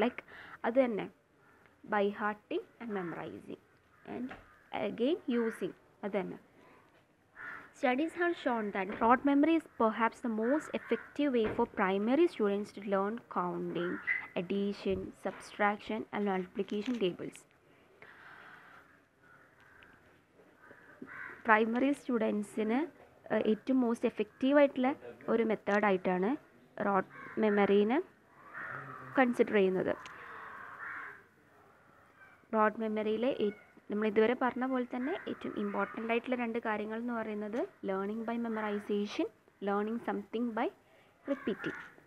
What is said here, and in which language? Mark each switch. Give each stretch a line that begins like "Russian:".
English: like
Malayalam: അത് തന്നെ
English: By hearting and memorizing and again using അത് തന്നെ. Studies have shown that rote memory is perhaps the most effective way for primary students to learn counting, addition, subtraction, and multiplication tables.
Malayalam: Primary സ്റ്റുഡൻസിന് ഏറ്റവും most എഫക്റ്റീവായിട്ടുള്ള ഒരു മെത്തേഡായിട്ടാണ് rote മെമ്മറീനെ consider ചെയ്യുന്നത്. Rote മെമ്മറിയിൽ നമ്മൾ ഇതുവരെ പറഞ്ഞ പോലെ തന്നെ ഏറ്റവും ഇമ്പോർട്ടൻ്റ് ആയിട്ടുള്ള 2 കാര്യങ്ങൾ എന്ന് പറയുന്നത്
English: Learning by memorization, learning something by repeating.